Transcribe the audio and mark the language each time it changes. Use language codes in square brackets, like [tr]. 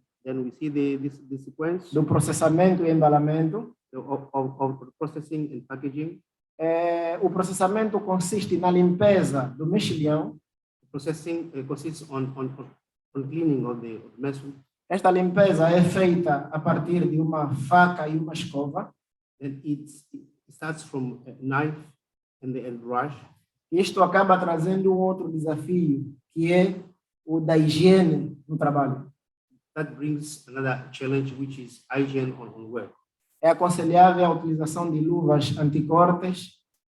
[en] Then we see the sequence [pt] do processamento e embalamento. [en] of processing and packaging. [pt] O processamento consiste na limpeza do mexilhão. [en] Processing consists on cleaning of the mushroom. [pt] Esta limpeza é feita a partir de uma faca e uma escova. [en] And it starts from a knife and brush. [pt] Isto acaba trazendo outro desafio, que é o da higiene no trabalho. [en] That brings another challenge, which is hygiene on work. [pt] É aconselhável a utilização de luvas anticortes.